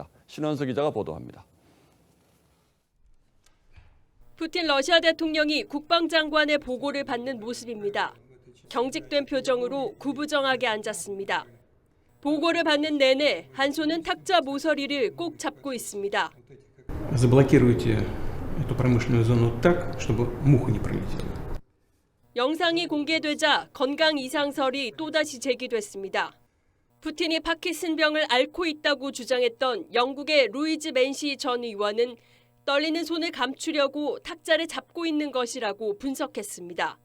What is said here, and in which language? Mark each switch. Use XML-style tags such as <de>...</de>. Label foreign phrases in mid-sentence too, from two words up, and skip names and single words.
<ko>신원석 기자가 보도합니다. 푸틴 러시아 대통령이 국방장관의 보고를 받는 모습입니다. 경직된 표정으로 구부정하게 앉았습니다. 보고를 받는 내내 한 손은 탁자 모서리를 꼭 잡고 있습니다.</ko> <ru>Заблокируйте эту промышленную зону так, чтобы муха не пролетела.</ru> <ko>영상이 공개되자 건강 이상설이 또다시 제기됐습니다. 푸틴이 파킨슨병을 앓고 있다고 주장했던 영국의 루이즈 맨시 전 의원은 떨리는 손을 감추려고 탁자를 잡고 있는 것이라고 분석했습니다.</ko>